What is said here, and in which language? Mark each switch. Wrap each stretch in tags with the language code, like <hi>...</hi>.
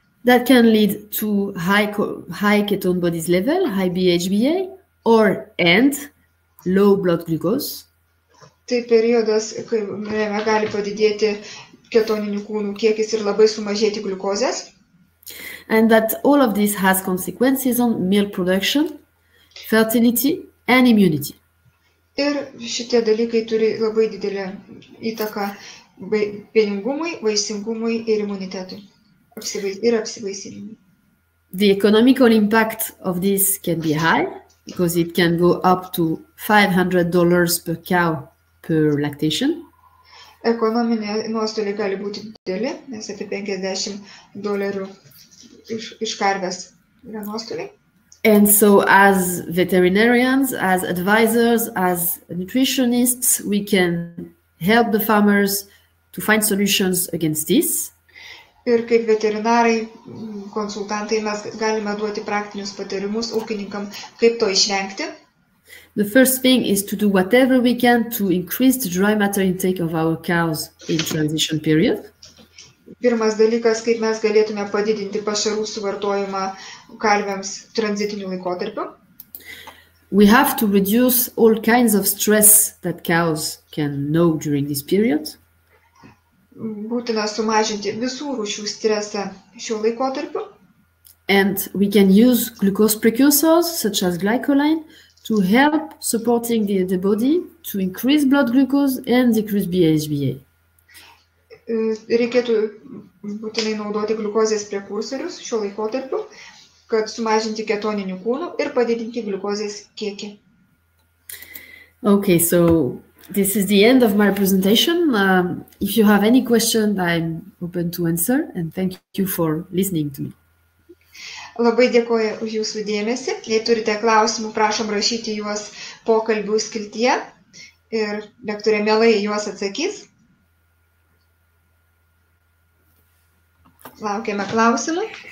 <en>That can lead to high ketone bodies level, high BHBA, and low blood glucose.</en> <lt>Tai periodas, kai gali padidėti ketoninių kūnų kiekis ir labai sumažėti gliukozės.</lt> <en>And that all of this has consequences on milk production, fertility and immunity.</en> <lt>Ir šitie dalykai turi labai didelę įtaką pieningumui, vaisingumui ir imunitetui. Ir apsivaisinimui.</lt> <en>The economical impact of this can be high because it can go up to $500 per cow per lactation.</en> <lt>Ekonominė nuostoliai gali būti dideli, nes apie $50 iš karvės yra nuostoliai.</lt> <en>And so as veterinarians, as advisors, as nutritionists, we can help the farmers to find solutions against this.</en> <lt>Ir kaip veterinarai, konsultantai mes galime duoti praktinius patarimus ūkininkam, kaip to išvengti.</lt> <en>The first thing is to do whatever we can to increase the dry matter intake of our cows in transition period.</en> <lt>Pirmas dalykas, kaip mes galėtume padidinti pašarų suvartojimą karvėms tranzitiniu laikotarpiu.</lt> <en>We have to reduce all kinds of stress that cows can know during this period.</en> <lt>būtina sumažinti visų rūšių stresą šiuo laikotarpiu.</lt> <en>And we can use glucose precursors such as glycoline to help supporting the body to increase blood glucose and decrease BHBA.</en> <lt>Reikėtų būtinai naudoti gliukozės prekursorius šiuo laikotarpiu, kad sumažinti ketoninių kūnų ir padidinti gliukozės kiekį.</lt> <en>Okay, so this is the end of my presentation. If you have any question, I'm open to answer, and thank you for listening to me.</en> <lt>Labai dėkoju už jūsų dėmesį. Jei turite klausimų, prašom rašyti juos pokalbių skiltyje ir lektorė mielai juos atsakys. Laukiame klausimų.</lt>